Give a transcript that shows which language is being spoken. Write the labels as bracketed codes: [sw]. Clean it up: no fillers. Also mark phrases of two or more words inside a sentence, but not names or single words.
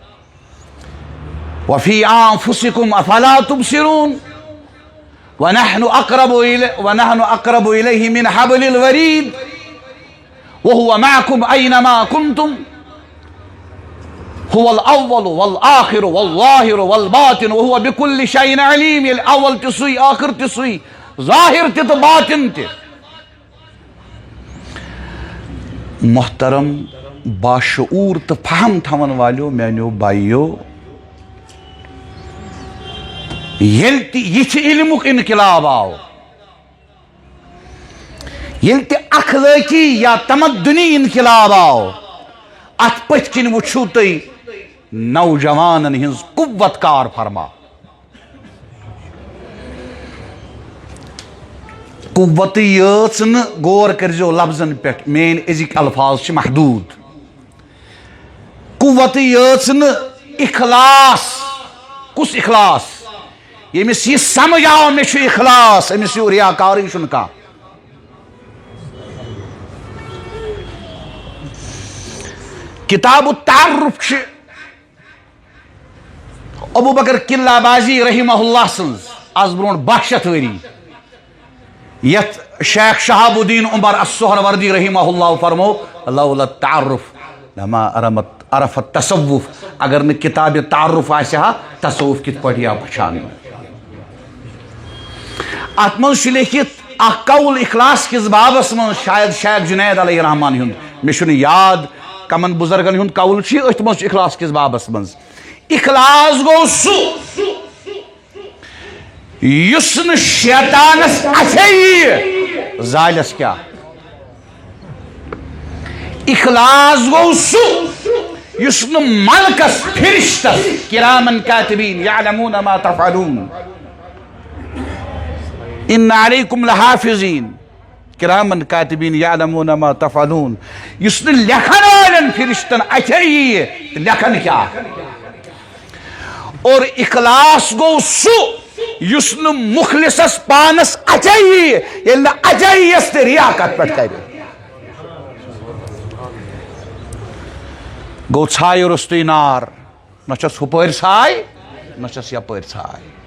[ar] وفی انفسکم افلا تبصرون ونحن اقرب الیہ من حبل الورید وهو معكم اينما كنتم هو الاول والآخر والظاهر والباطن وهو بكل شيء عليم [ks] الاول تسوي آخر تسوي ظاہر تہ باطن تہ محترم باشعور تو فہم تھون والو میانو بائیو یل تہ علمک انقلاب آو یل تہ اخلٲقی یا تمدنی انقلاب آو ات پتھ کن وچھو تھی نوجوانن ہنز قوت کار فرما قوت یٲژ نہٕ غور کرزو لفظن پٮ۪ٹھ مین أزِکۍ الفاظ چھِ محدوٗد قوت یٲژ نہٕ اخلاص کُس اخلاص ییٚمِس یہِ سمجھ آو مےٚ چھُ اخلاص أمِس ہیوٗ رِیاکارٕے چھُنہٕ کانٛہہ کتاب التعرف چھِ ابو بکر قلعہ بازی رحمہ اللہ سنز آز برونٛٹھ 12 شیٚتھ ؤری یتھ شیخ شہاب الدین عمر السہروردی رحمہ اللہ فرمو [ar] لولا التعرف لما عرفت تصوف [ks] اگر نہ کتاب تعارف آسہِ ہا تصوف کِتھ پٲٹھۍ یا پہچان ات منٛز چھُ لیکھِتھ اکھ قول اخلاص کِس بابس منٛز شاید شیخ جنید علیہ رحمان ہُنٛد مےٚ چھُنہٕ یاد کمن بزرگن ہُنٛد قول چھُ أتھۍ منٛز چھُ اخلاص کِس بابس منٛز اخلاص گوٚو سُہ یُس نہٕ شیطانس اَتھے یِیہِ زالٮ۪س کیٛاہ اخلاص گوٚو سُہ یُس نہٕ ملکس فرشتس [ar] کرامن کاتبین یعلمون ما تفعلون ان علیکم لحافظین کرامن کاتبین یعلمون ما تفعلون [ks] یُس نہٕ لیکھن والٮ۪ن فرشتن اَتھے یِیہِ تہٕ لیکھن کیٛاہ اور اخلاص گوٚو سُہ یُس نہٕ مخلصس پانس اَتھے یِیہِ ییٚلہِ نہٕ اَتھے یِیَس تہِ رِیاکت پٮ۪ٹھ کرِ گوٚو ژھایہِ روٚستُے نار نہ چھس ہُپٲرۍ ژھاے نہ چھس یپٲرۍ ژھاے